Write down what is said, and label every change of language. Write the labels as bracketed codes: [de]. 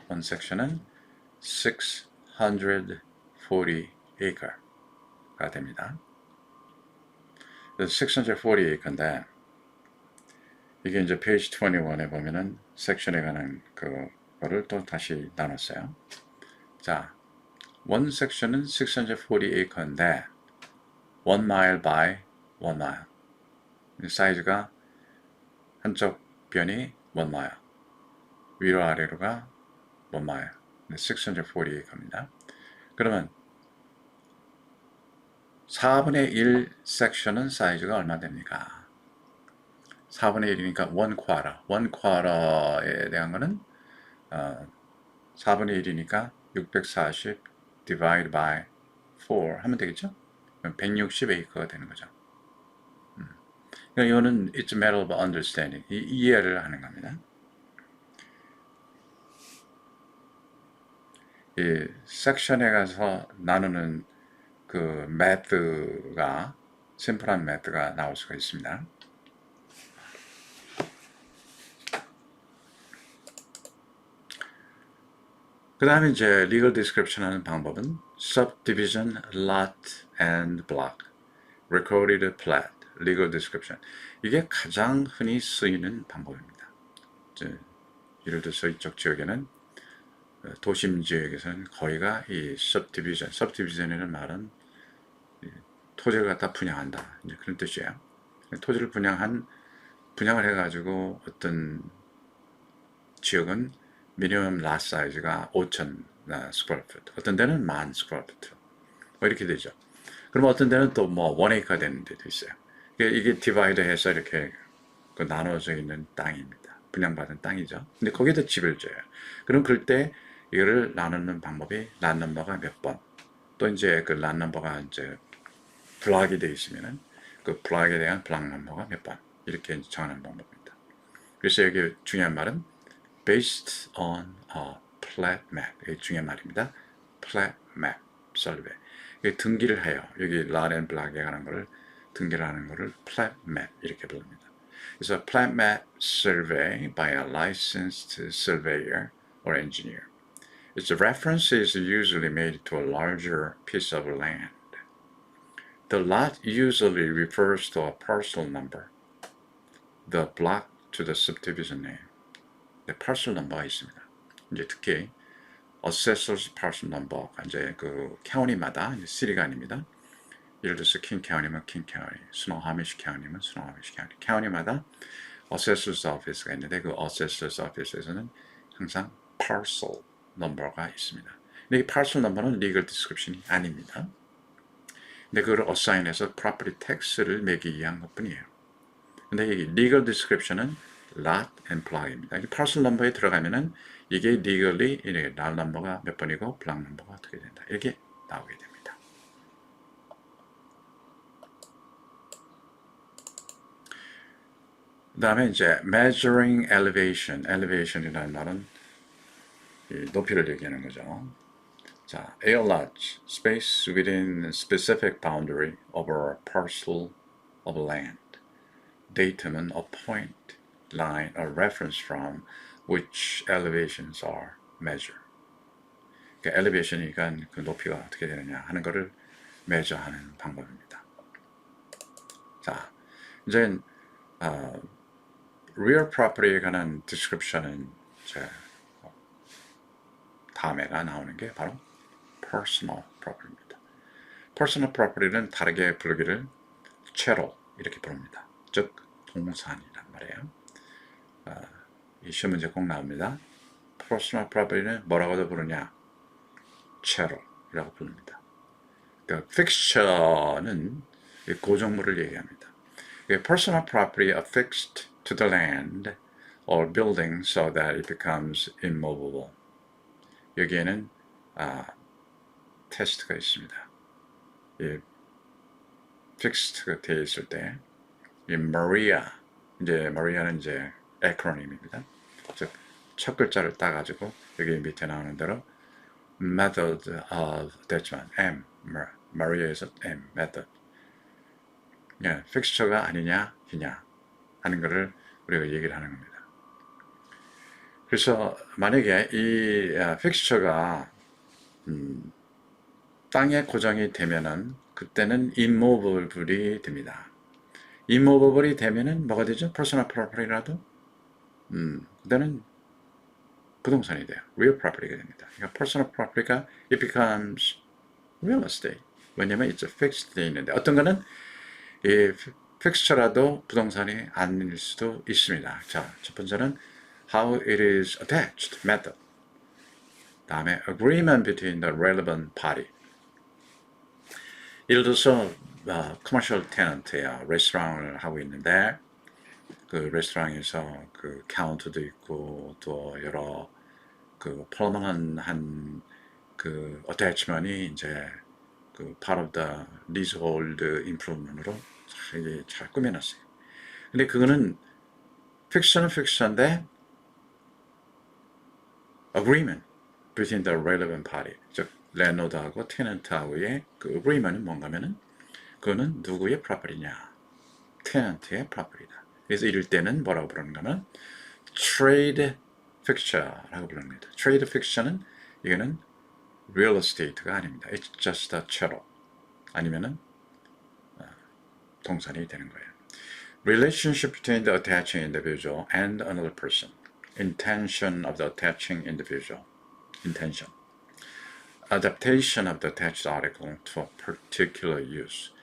[ko] one section은 640 acre가 됩니다. 640 acre인데 이게 이제 page 21에 보면은 섹션에 관한 그거를 또 다시 나눴어요. 자, one section은 640 acre인데 1 mile by 1 mile. 사이즈가 한쪽 변이 1 mile. 위로 아래로가 1 mile. 640 acre입니다. 그러면 4분의 1 섹션은 사이즈가 얼마 됩니까? 4분의 1이니까 1 quarter. 1 quarter에 대한 거는 4분의 1이니까 640 divide by 4 하면 되겠죠? 160 acre가 되는 거죠. 이거는 [en] it's a matter of understanding. [ko] 이해를 하는 겁니다. 이 섹션에 가서 나누는 그 매드가 심플한 매드가 나올 수가 있습니다. 그 다음에 이제 legal description 하는 방법은 subdivision, lot and block, recorded plat, legal description. 이게 가장 흔히 쓰이는 방법입니다. 예를 들어서 이쪽 지역에는 도심 지역에서는 거의가 이 subdivision이라는 말은 토지를 갖다 분양한다. 이제 그런 뜻이에요. 토지를 분양을 해가지고 어떤 지역은 미니멈 라 사이즈가 5,000 스퀘어 풋, 어떤 데는 10,000 스퀘어 풋, 뭐 이렇게 되죠. 그럼 어떤 데는 또 뭐 원에이커 되는 데도 있어요. 이게 디바이드해서 이렇게 나눠져 있는 땅입니다. 분양받은 땅이죠. 근데 거기다 집을 져요. 그럼 그때 이거를 나누는 방법이 란 넘버가 몇 번, 또 이제 그 란 넘버가 이제 블락이 되어 있으면은 그 블락에 대한 블락 넘버가 몇 번, 이렇게 정하는 방법입니다. 그래서 여기 중요한 말은 [en] based on a plat map. [ko] 이게 중요한 말입니다. plat map survey. 등기를 해요. 여기 lot and block에 관한 거를 등기를 하는 거를 plat map 이렇게 부릅니다. [en] 그래서 plat map survey by a licensed surveyor or engineer. Its reference is usually made to a larger piece of land. The lot usually refers to a parcel number. The block to the subdivision name. [ko] 네, parcel number가 있습니다. 이제 특히 assessor's parcel number가 이제 그 county마다 이제 city가 아닙니다. 예를 들어서 킹 county면 킹 county, 스노하미시 county면 스노하미시 county, county마다 assessor's office가 있는데 그 assessor's office에서는 항상 parcel number가 있습니다. 근데 이 parcel number는 legal description이 아닙니다. 근데 그걸 assign해서 property tax를 매기기 위한 것뿐이에요. 근데 이 legal description은 lot and block입니다. 이 parcel number에 들어가면은 이게 legally 이렇게 lot number가 몇 번이고 block number가 어떻게 된다. 이렇게 나오게 됩니다. 그 다음에 이제 measuring elevation. elevation이라는 말은 높이를 얘기하는 거죠. [en] 자, a lot, space within a specific boundary of a parcel of land. datum은 a point, line, a reference from which elevations are measured. [ko] 그러니까 elevation이니까 그 높이가 어떻게 되느냐 하는 것을 measure하는 방법입니다. 자, 이제 real property에 관한 description은 이제 다음에가 나오는 게 바로 personal property입니다. personal property는 다르게 부르기를 chattel 이렇게 부릅니다. 즉 동산이란 말이에요. 이 시험 문제 꼭 나옵니다. personal property는 뭐라고도 부르냐? chattel이라고 부릅니다. 그러니까 fixture는 고정물을 얘기합니다. [en] personal property affixed to the land or building so that it becomes immovable. [ko] 여기에는 테스트가 있습니다. fixed가 되어 있을 때 이 Maria, 이제 Maria는 이제 acronym입니다. 즉 첫 글자를 따가지고 여기 밑에 나오는 대로 method of attachment M, Maria에서 M, method. 예, fixture가 아니냐, 이냐 하는 것을 우리가 얘기를 하는 겁니다. 그래서 만약에 이 fixture가 땅에 고정이 되면은 그때는 immovable이 됩니다. immovable이 되면은 뭐가 되죠? personal property라도 그때는 부동산이 돼요. real property가 됩니다. 그러니까 [en] personal property가 it becomes real estate. [ko] 왜냐면 [en] it's fixed [ko] 돼 있는데 어떤 거는 이 fixture라도 부동산이 아닐 수도 있습니다. 자, 첫 번째는 [en] how it is attached method. 다음에 agreement between the relevant party. [ko] 예를 들어서 commercial tenant예요. 레스토랑을 하고 있는데 그 레스토랑에서 그 카운터도 있고 또 여러 그 permanent한 그 attachment이 이제 그 [en] part of the leasehold improvement [ko] 으로 잘 꾸며놨어요. 근데 그거는 픽션은 픽션인데 [en] agreement between the relevant party, [ko] 즉 랜로드하고 테넌트하고의 그 agreement은 뭔가면은 그거는 누구의 property냐? 테넌트의 property다. 그래서 이럴 때는 뭐라고 부르는가면 trade fixture라고 부릅니다. trade fixture는 이거는 real estate가 아닙니다. [en] It's just a chattel. [ko] 아니면은 동산이 되는 거예요. [en] Relationship between the attaching individual and another person. Intention of the attaching individual. Intention. Adaptation of the attached article to a particular use.